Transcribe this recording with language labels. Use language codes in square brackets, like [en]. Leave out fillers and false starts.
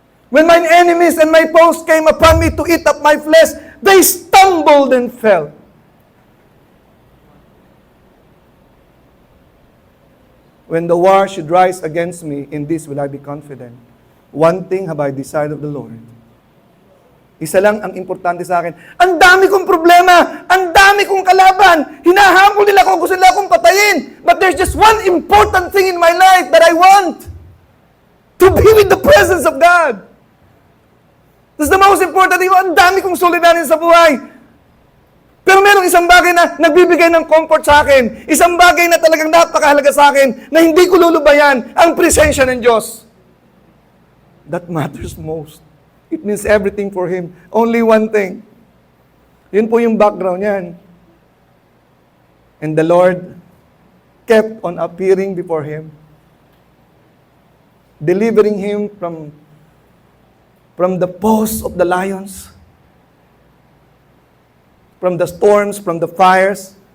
[en] When mine enemies and my foes came upon me to eat up my flesh, they stumbled and fell. When the war should rise against me, in this will I be confident. One thing have I desired of the Lord. [tl] Isa lang ang importante sa akin. Ang dami kong problema, ang dami kong kalaban, hinahamon nila ako, gusto nila akong patayin. [en] But there's just one important thing in my life that I want. To be with the presence of God. That's the most important thing. [tl] Ang dami kong suliranin sa buhay. Pero merong isang bagay na nagbibigay ng comfort sa akin. Isang bagay na talagang napakahalaga sa akin na hindi ko lulubayan, ang presensya ng Diyos. [en] That matters most. It means everything for him. Only one thing. [tl] Yun po yung background niyan. [en] And the Lord kept on appearing before him, delivering him from the paws of the lions, from the storms, from the fires.